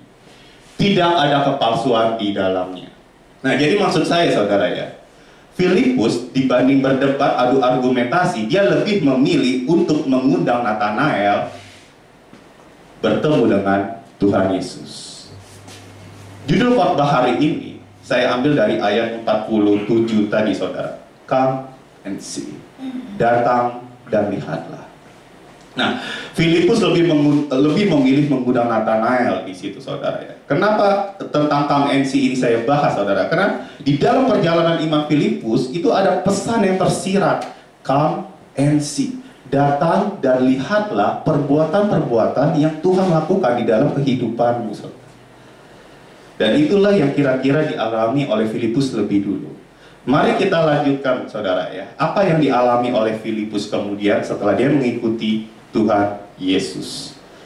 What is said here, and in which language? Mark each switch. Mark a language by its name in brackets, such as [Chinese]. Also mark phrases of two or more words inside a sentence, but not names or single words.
[Indonesian] Tidak ada kepalsuan di dalamnya." Nah, jadi maksud saya saudara ya, Filipus dibanding berdebat adu argumentasi, dia lebih memilih untuk mengundang Natanael bertemu dengan Tuhan Yesus. Judul khotbah hari ini saya ambil dari ayat 47 tadi saudara. [English] Come and see. [Indonesian] Datang dan lihatlah. Nah, Filipus lebih memilih mengundang Natanael di situ saudara ya. Kenapa tentang [English] come and see [Indonesian] ini saya bahas saudara? Karena di dalam perjalanan iman Filipus itu ada pesan yang tersirat. [English] Come and see. [Indonesian] Datang dan lihatlah perbuatan-perbuatan yang Tuhan lakukan di dalam kehidupanmu saudara. Dan itulah yang kira-kira dialami oleh Filipus lebih dulu. Mari kita lanjutkan saudara ya. Apa yang dialami oleh Filipus kemudian setelah dia mengikuti Tuhan Yesus.